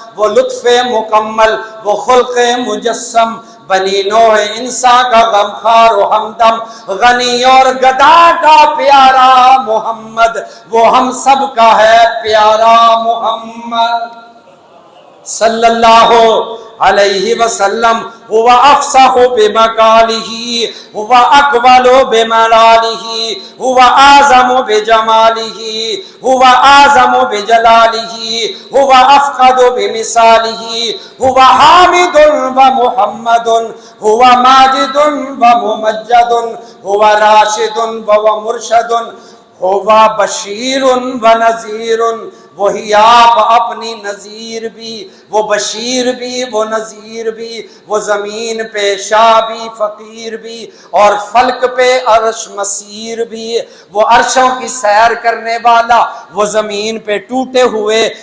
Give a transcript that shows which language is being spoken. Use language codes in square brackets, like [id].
[ur] وہ لطف مکمل، وہ خلق مجسم، بنی نوح انسان کا غمخوار و ہمدم. غنی اور گدا کا پیارا محمد، وہ ہم سب کا ہے پیارا محمد صلی اللہ علیہ وسلم. [ar] هو افصح بمقاله، هو اقبل بملاله، هو اعظم بجماله، هو اعظم بجلاله، هو افقد بمثاله، هو حامد ومحمد، هو ماجد وممجد، هو راشد ومرشد، هو بشیر و نذیر [ur] وہی آپ اپنی نذیر بھی، وہ بشیر بھی، وہ نذیر بھی، وہ زمین پہ شاہ بھی، فقیر بھی، اور فلک پہ عرش مسیر بھی، وہ عرشوں کی سیر کرنے والا، وہ زمین پہ ٹوٹے ہوئے